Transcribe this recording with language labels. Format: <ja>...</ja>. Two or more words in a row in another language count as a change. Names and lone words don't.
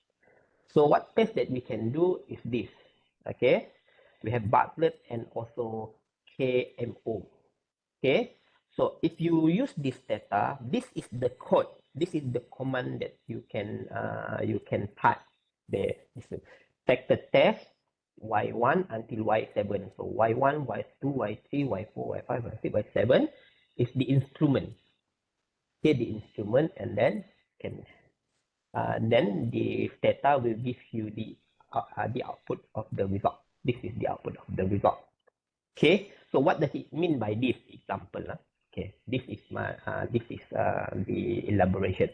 <en>So what test that we can do is this. Okay, we have Bartlett and also KMO. Okay, so if you use this data, this is the code, this is the command that you can type there. Take the test y1 until y7. So y1, y2, y3, y4, y5, y6, y7 is the instrument. Okay, the instrument, and then then the data will give you the output of the result. This is the output of the result. Okay, so what does it mean by this example? Okay, this is the elaboration.</en>